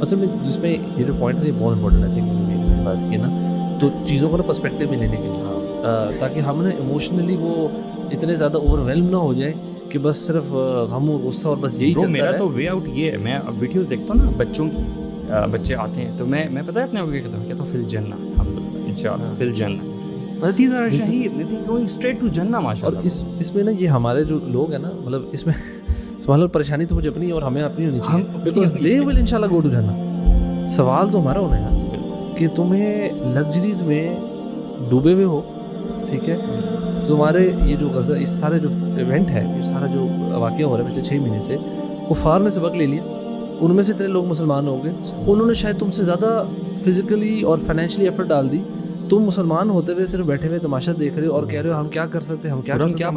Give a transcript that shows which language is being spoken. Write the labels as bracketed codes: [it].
[hi] असल में जिसमें ये जो पॉइंट है ये बहुत इंपॉर्टेंट है. थिंक बात की ना, तो चीज़ों को ना पर्सपेक्टिव में लेने के लिए, ताकि हम ना इमोशनली वो इतने ज़्यादा ओवरवेल्म ना हो जाए कि बस सिर्फ गम और गुस्सा और बस यही चलता मेरा है. तो वे आउट ये है, मैं अब वीडियोस देखता हूँ ना बच्चों की, बच्चे आते हैं तो मैं पता है अपने आप को क्या कहता हूँ [ar] फिल जन्नत, इंशाल्लाह फिल जन्नह। [en] These are शहीद, they going straight to जन्नह [hi] और [ar] माशाल्लाह। [hi] इसमें ना ये हमारे जो लोग हैं ना, मतलब इसमें सवाल और परेशानी तो मुझे अपनी है और हमें अपनी होनी चाहिए, [en] Because they will इंशाल्लाह go to जन्नह। [hi] सवाल तो हमारा होना है कि तुम्हें लग्जरीज में डूबे हुए हो, ठीक है, तुम्हारे ये जो गज़ा, इस सारे जो इवेंट है, ये सारा जो वाक़या हो रहा है पिछले 6 महीने से, कुफ़ार ने सबक ले लिया, उनमें से इतने लोग मुसलमान हो गए, उन्होंने शायद तुमसे ज़्यादा फिज़िकली और फाइनेंशियली एफर्ट डाल दी, तुम मुसलमान होते हुए सिर्फ बैठे हुए तमाशा देख रहे हो और कह रहे हो हम क्या कर सकते हैं, हम क्या कर सकते हैं, हम